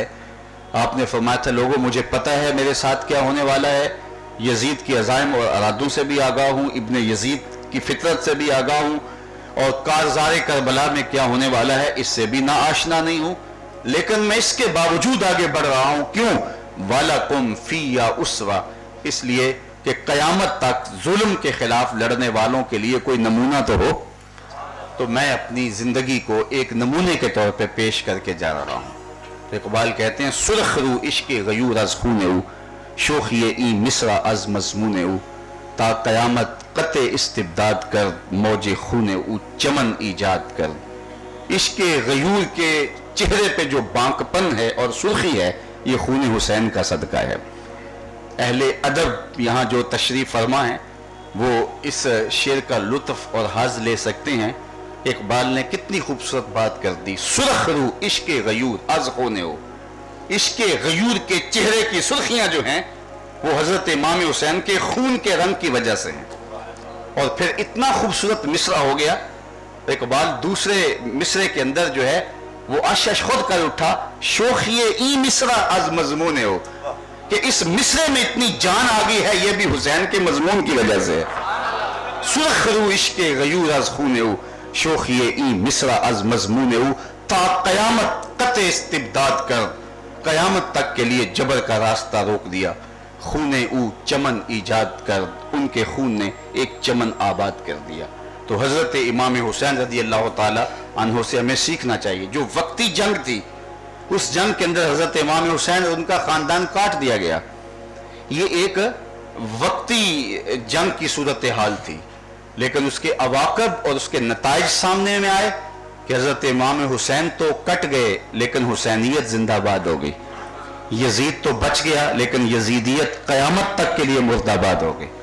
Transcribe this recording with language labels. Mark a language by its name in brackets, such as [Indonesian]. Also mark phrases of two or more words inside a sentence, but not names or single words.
[Urdu] آپ نے فرمایا تھا لوگوں مجھے پتہ ہے میرے ساتھ کیا ہونے والا ہے، یزید کی عزائم اور ارادوں سے بھی آگاہ ہوں، ابن یزید کی فطرت سے بھی آگاہ ہوں، اور کارزار کربلا میں کیا ہونے والا ہے اس سے بھی نا آشنا نہیں ہوں، لیکن میں اس کے باوجود آگے بڑھ رہا ہوں۔ کیوں؟ [Arabic] وَلَكُمْ فِيَّ أُسْوَةٌ، [Urdu] اس لیے کہ قیامت تک ظلم کے خلاف لڑنے والوں کے لیے کوئی نمونہ تو ہو، تو میں اپنی زندگی کو ایک نمونے کے طور پہ پیش کر کے جا رہا ہوں۔ تو اقبال کہتے ہیں [Persian] سرخ رو عشق غیور از خونے او، شوخی این مصرع از مضمون او، تا قیامت قطع استبداد کر موج خونے او چمن ایجاد کر۔ [Urdu] عشق غیور کے چہرے پہ جو بانک پن ہے اور سرخی ہے یہ خون حسین کا صدقہ ہے۔ اہل ادب یہاں جو تشریف فرما ہیں وہ اس شعر کا لطف اور حظ لے سکتے ہیں۔ اقبال نے کتنی خوبصورت بات کر دی، [Persian] سرخ رو عشق غیور از خونے ہو، [Urdu] عشق غیور کے چہرے کی سرخیاں جو ہیں وہ حضرت امام حسین کے خون کے رنگ کی وجہ سے ہیں۔ اور پھر اتنا خوبصورت مصرع ہو گیا، اقبال دوسرے مصرے کے اندر جو ہے وہ اشش خود کر اٹھا، [Persian] شوخی ای مصرع از مضمون ہو، [Urdu] کہ اس مصرے میں اتنی جان آ گئی ہے یہ بھی حسین کے مضمون کی وجہ سے ہے۔ [Persian] سرخ رو عشق غیور از خونے ہو، شوخی ای مصرع از مضمون ہو، تا قیامت قطع استبداد کر، [Urdu] قیامت تک کے لیے جبر کا راستہ روک دیا، [Persian] خونے او چمن ایجاد کر، [Urdu] ان کے خون نے ایک چمن آباد کر دیا۔ تو حضرت امام حسین رضی اللہ تعالی عنہ سے ہمیں سیکھنا چاہیے، جو وقتی جنگ تھی اس جنگ کے اندر حضرت امام حسین اور ان کا خاندان کاٹ دیا گیا، یہ ایک وقتی جنگ کی صورتحال تھی، لیکن اس کے عواقب اور اس کے نتائج سامنے میں آئے کہ حضرت امام حسین تو کٹ گئے لیکن حسینیت زندہ باد ہو گئی، یزید تو بچ گیا لیکن یزیدیت قیامت تک کے لیے مرد آباد ہو گئی۔